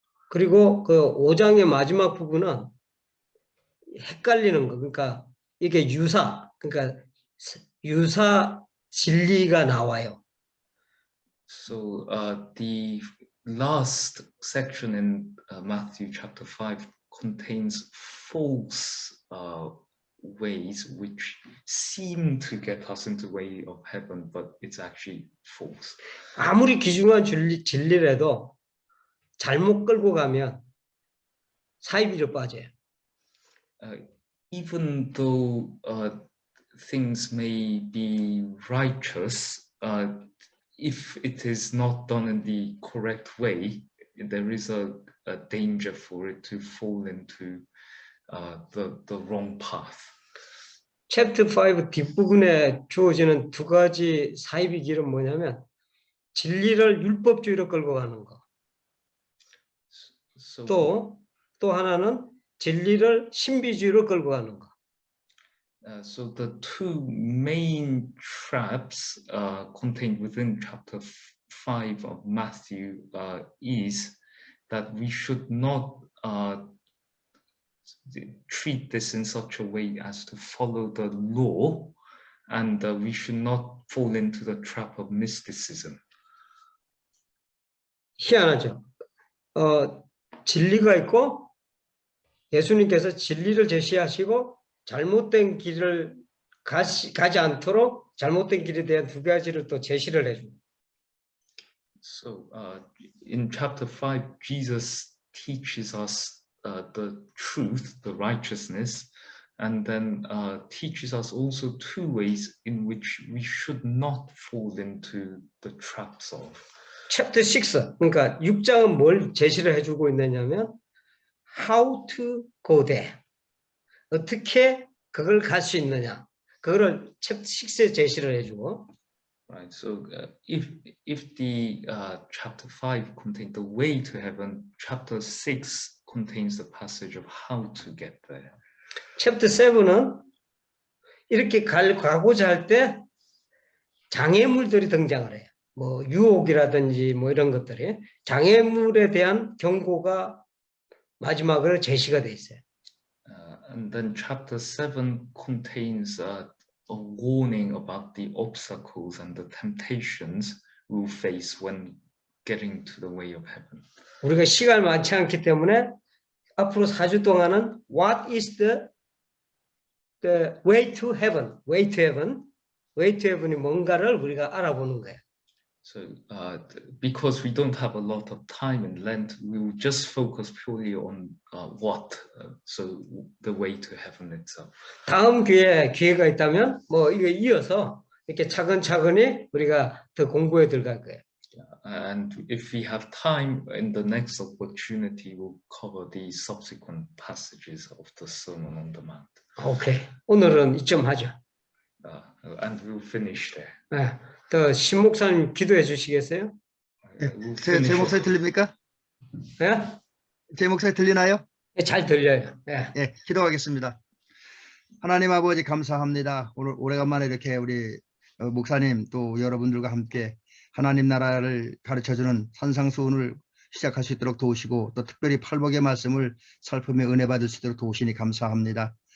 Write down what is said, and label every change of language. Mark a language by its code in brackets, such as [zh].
[ko] 그리고 그 5장의 마지막 부분은 헷갈리는 거, 그러니까 이게 그러니까 유사 진리가 나와요. [en] So the last section in Matthew chapter 5 contains false ways which seem to get us into the way of heaven, but it's actually false. [ko] 아무리 귀중한 진리라도 잘못 끌고 가면 사이비로 빠져요. [en] Even though things may be righteous, if it is not done in the correct way, there is a danger for it to fall into the wrong path. [ko] 챕터 5 뒷부분에 주어지는 두 가지 사이비 길은 뭐냐면 진리를 율법주의로 끌고 가는 거. 또 하나는 진리를 신비주의로 끌고 가는 거. [en] So the two main traps contained within chapter 5 of Matthew is that we should not treat this in such a way as to follow the law, and we should not fall into the trap of mysticism. [ko] 희한하죠. 진리가 있고 예수님께서 진리를 제시하시고 잘못된 길을 가지 않도록 잘못된 길에 대한 두 가지를 또 제시를 해줍니다. [en] So in chapter 5, Jesus teaches us the truth, the righteousness, and then teaches us also two ways in which we should not fall into the traps of. [ko] 챕터 6, 그러니까 6장은 뭘 제시를 해주고 있느냐면 [en] how to go there. [ko] 어떻게 그걸 갈 수 있느냐. 그거를 챕터 6에 제시를 해주고 [en] Right. So if the chapter 5 contains the way to heaven, chapter 6 contains the passage of how to get there. [ko] 챕터 7은 이렇게 가고자 할 때 장애물들이 등장을 해요. 뭐 유혹이라든지 뭐 이런 것들이 장애물에 대한 경고가 마지막으로 제시가 돼 있어요. [en] And then chapter 7 contains a warning about the obstacles and the temptations we'll face when getting to the way of heaven. [ko] 우리가 시간이 많지 않기 때문에 앞으로 4주 동안은 [en] What is the way to heaven? Way to heaven? Way to heaven [ko] 이 뭔가를 우리가 알아보는 거예요. [en] So because we don't have a lot of time in Lent, we will just focus purely on so the way to heaven itself. [ko] 다음 기회가 있다면 뭐 이거 이어서 이렇게 차근차근히 우리가 더 공부에 들어갈 거예요. [en] And if we have time in the next opportunity, we'll cover the subsequent passages of the Sermon on the Mount. [ko] 오케이. 오늘은 이쯤 하죠. [en] And we'll finish there. [ko] 네. 더 신 목사님 기도해 주시겠어요? 제 목소리 들립니까? 네? 제 목소리 들리나요? 잘 들려요. 네. 예, 기도하겠습니다. 하나님 아버지 감사합니다. 오늘 오래간만에 이렇게 우리 목사님 또 여러분들과 함께 하나님 나라를 가르쳐주는 산상수훈을 시작할 수 있도록 도우시고 또 특별히 팔복의 말씀을 살피며 은혜 받을 수 있도록 도우시니 감사합니다.